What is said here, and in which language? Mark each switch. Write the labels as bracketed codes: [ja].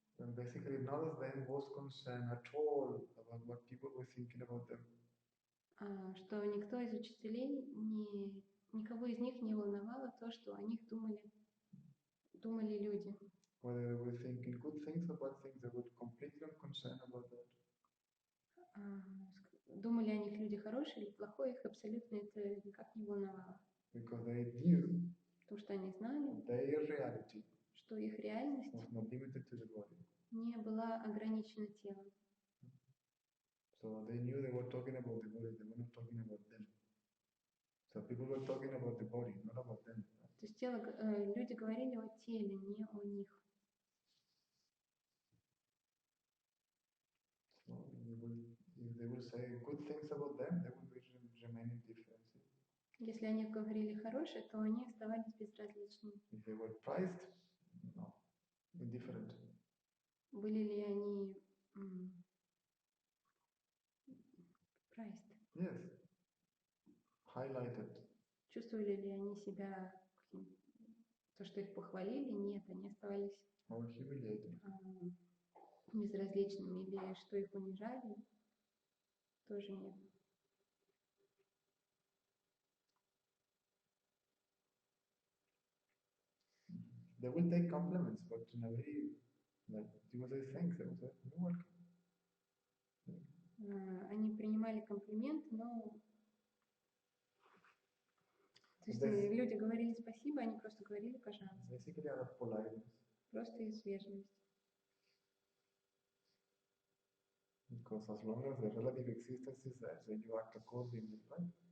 [en] And basically, none of them was concerned at all about what people were thinking about them. [ru] Что никто из учителей, никого из них не волновало то, что о них думали люди. [en] Whether they were thinking good things or bad things, they were completely unconcerned about that. [ru] Думали о них люди хорошие или плохое, их абсолютно это никак не волновало. [en] Because they knew [ru] Потому что они знали, [en] their reality [ru] что их реальность [en] was not limited to the body. [ru] не была ограничена телом. [en] So they knew they were talking about the body, they were not talking about them. So people were talking about the body, not about them. [ru] То есть люди говорили о теле, не о них. [en] So if they will say good things about them, they will be remaining different. [ru] Если о них говорили хорошее, то они оставались безразличными. [en] If they were prized, no, indifferent. [ru] Были ли они prized? [en] Yes, highlighted. [ru] Чувствовали ли они себя, то, что их похвалили? Нет, они оставались [en] Or humiliated. [ru] безразличными. Или что их унижали? Тоже нет. [en] They will take compliments, but in a way, like you will say thanks, they will say you're welcome. [ru] Они принимали комплименты, но то есть люди говорили спасибо, они просто говорили пожалуйста. [en] Basically out of politeness. [ru] Просто из вежливости. [en] Because as long as the relative existence is there, then you act accordingly, right?